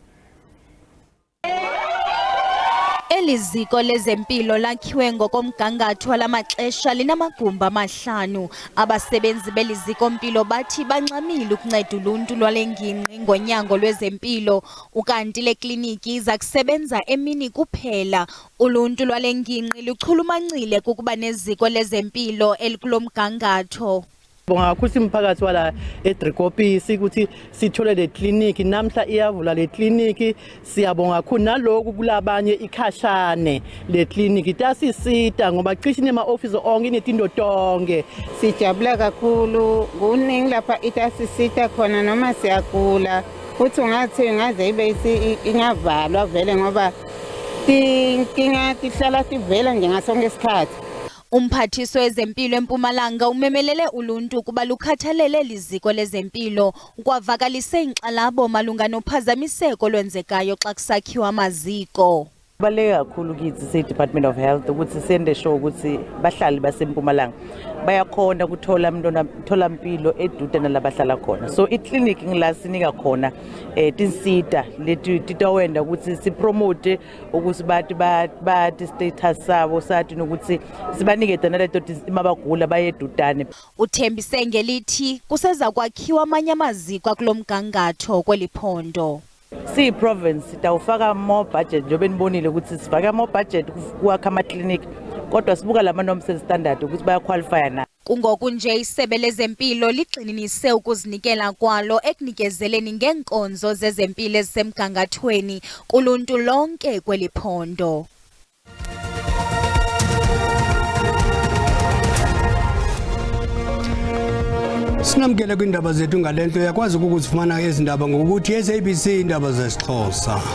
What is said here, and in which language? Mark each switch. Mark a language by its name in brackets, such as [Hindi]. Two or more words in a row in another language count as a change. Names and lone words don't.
[Xhosa] Eliziko lezempilo lakhiwe ngokomgangatho lamaxesha linamagumbi 5. Abasebenzi beliziko mpilo bathi bancamile ukunceda uluntu lwalengingqi ngonyango lwezempilo, ukanti le kliniki iza kusebenza emini kuphela. Uluntu lwalengingqi luchulumancile kukuba neziko lezempilo elikulomgangatho. [Swati] Bonga kakhulu imphakathi wala eDriekoppies ukuthi sithole le clinic namhla iyavula le clinic. Siyabonga kakhulu naloku kulabanye ikhashane le clinic itasisita ngoba cishe nema office onke inetindo tonke. Sijabula kakhulu kuningi lapha itasisita khona noma siyagula futhi ungathi ngaze ibe ingavalwa vele ngoba inkinga tihlala tivela nje ngasonke isikhathi. [Xhosa] Umphathiso wezempilo eMpumalanga umemelele uluntu ukuba lukhathalele liziko lezempilo, kwavakalise inkxalabo malunga nophazamiseko lwenzekayo xa kusakhiwa amaziko. [Zulu] Kubaluleke kakhulu kithi se-Department of Health ukuthi sende show ukuthi bahlali baseMpumalanga bayakhona ukuthola imtholampilo eduze nalabahlala khona. [Swati] So i-clinic ngilasinika khona tinsita leti titawenda ukuthi sipromote ukuthi bathi status sabo sathi nokuthi sibanikeze naleto mabagula bayedudane. [Xhosa] Uthembise ngelithi kuseza kwakhiwa amanye amaziko akulomgangatho kweliphondo. [Swati] Si province sitawufaka [English] more budget [Swati] njobe nibonile ukuthi sifaka [English] more budget [Swati] kwakha ama clinic kodwa sibuka lama [English] norms standard [Swati] ukuthi baya qualify na. [Xhosa] Kungoku nje isebe lezempilo ligxininise ukuzinikela kwalo ekunikezeleni ngenkonzo zezempilo ezisemgangathweni kuluntu lonke kweliphondo. Sinamkele kwindaba zethu ngalento yakwazi ukuzifumana ezindaba ngokuthi SABC Iindaba zesiXhosa.